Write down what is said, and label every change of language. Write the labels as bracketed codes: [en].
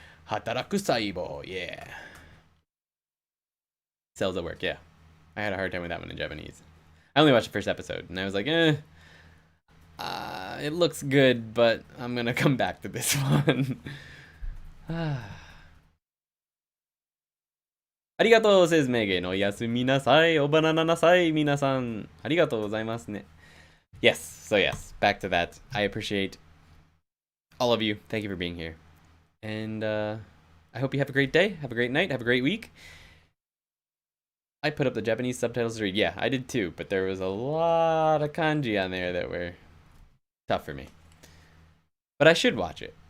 [en] Hataraku saibo, yeah. Cells at Work, yeah. I had a hard time with that one in Japanese. I only watched the first episode, and I was like, it looks good, but I'm gonna come back to this one. [ja] ありがとう [en] says Megan. [ja] おやすみなさい。おばなななさい、皆さん。ありがとうございますね。 [en] Yes, so yes, back to that. I appreciate all of you. Thank you for being here. And I hope you have a great day, have a great night, have a great week. I put up the Japanese subtitles to read. Yeah, I did too, but there was a lot of kanji on there that were tough for me. But I should watch it.